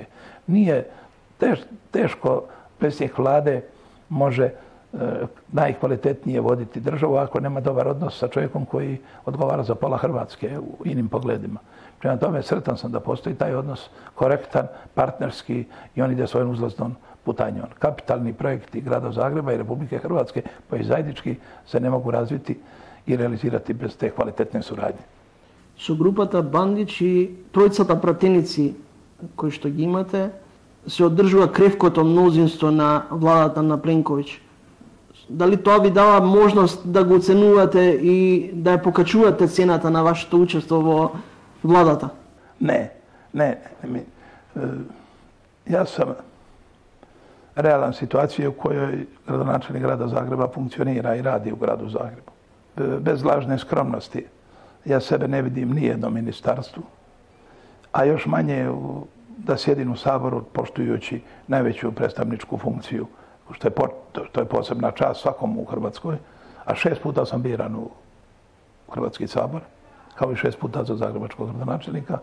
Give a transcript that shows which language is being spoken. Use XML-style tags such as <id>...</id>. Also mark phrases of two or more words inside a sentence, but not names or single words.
<hr>Nije teško predsjednik vlade može najkvalitetnije voditi državu ako nema dobar odnos sa čovjekom koji odgovara za pola Hrvatske u inim pogledima. Prema tome, sretan sam da postoji taj odnos korektan, partnerski i on ide svojom uzlaznom putanjom. Kapitalni projekti grada Zagreba i Republike Hrvatske koji zajednički se ne mogu razviti i realizirati bez te kvalitetne suradnje.</hr> <mk>Со групата Бандич и тројцата пратеници кои што ги имате, се одржува кревкото мнозинство на владата на Пленковиќ. Дали тоа ви дава можност да го оценувате и да ја покачувате цената на вашето учество во владата?</mk> <hr>Ne. Ja sam realan situacije u kojoj gradonačelnik grada Zagreba funkcionira i radi u gradu Zagrebu. Bez lažne skromnosti. Ja sebe ne vidim nijednom ministarstvu, a još manje da sjedim u Saboru poštujući najveću predstavničku funkciju, što je posebna čast svakom u Hrvatskoj, a 6 puta sam biran u Hrvatski sabor, kao i 6 puta za zagrebačkog gradonačelnika.</hr>